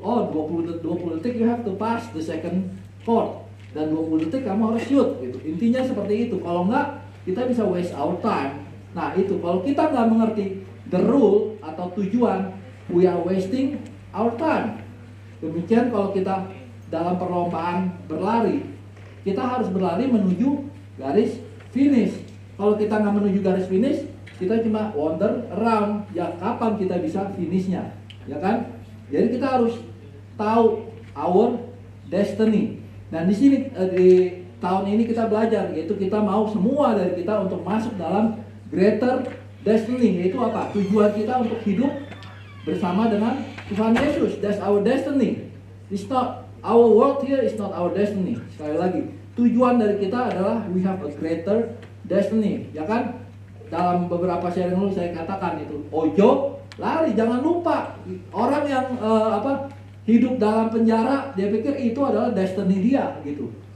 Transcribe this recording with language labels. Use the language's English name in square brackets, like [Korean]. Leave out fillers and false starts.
[English] Oh, [Indonesian] 20 detik [English] you have to pass the second court. [Indonesian] Dan 20 detik kamu harus shoot gitu. Intinya seperti itu. Kalau enggak, kita bisa [English] waste our time. [Indonesian] Nah, itu kalau kita nggak mengerti [English] the rule [Indonesian] atau tujuan, [English] we are wasting our time. [Indonesian] Demikian kalau kita dalam perlombaan berlari, kita harus berlari menuju garis finish. kalau kita nggak menuju garis finish, kita cuma [English] wander around. [Indonesian] Ya kapan kita bisa finishnya, ya kan? Jadi kita harus tahu [English] our destiny. [Indonesian] Dan di sini di tahun ini kita belajar, yaitu kita mau semua dari kita untuk masuk dalam greater destiny, yaitu apa? Tujuan kita untuk hidup bersama dengan Tuhan Yesus. [English] That's our destiny. It's not our world here is not our destiny. [Indonesian] Sekali lagi, tujuan dari kita adalah [English] we have a greater destiny, [Indonesian] ya kan? Dalam beberapa sharing dulu saya katakan itu, [Javanese] ojo lari, [Indonesian] jangan lupa orang yang hidup dalam penjara, dia pikir itu adalah destiny dia gitu.